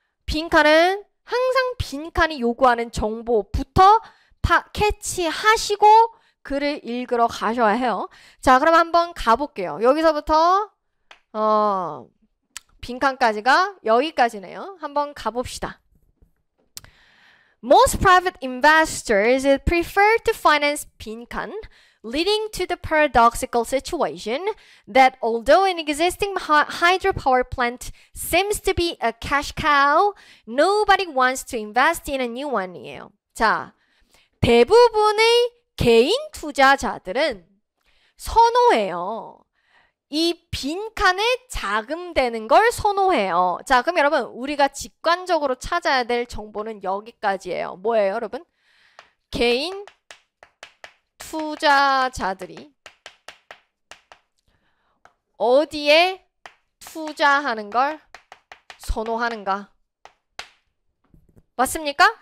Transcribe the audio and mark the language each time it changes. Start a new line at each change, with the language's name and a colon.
Korean: 빈칸은 항상 빈칸이 요구하는 정보부터 캐치하시고 글을 읽으러 가셔야 해요. 자, 그럼 한번 가볼게요. 여기서부터 빈칸까지가 여기까지네요. 한번 가봅시다.
English: Most private investors prefer to finance 빈칸, leading to the paradoxical situation that although an existing hydropower plant seems to be a cash cow, nobody wants to invest in a new one이에요.
Korean: 자, 대부분의 개인 투자자들은 선호해요. 이 빈칸에 자금되는 걸 선호해요. 자, 그럼 여러분 우리가 직관적으로 찾아야 될 정보는 여기까지예요. 뭐예요, 여러분? 개인 투자자들이 어디에 투자하는 걸 선호하는가? 맞습니까?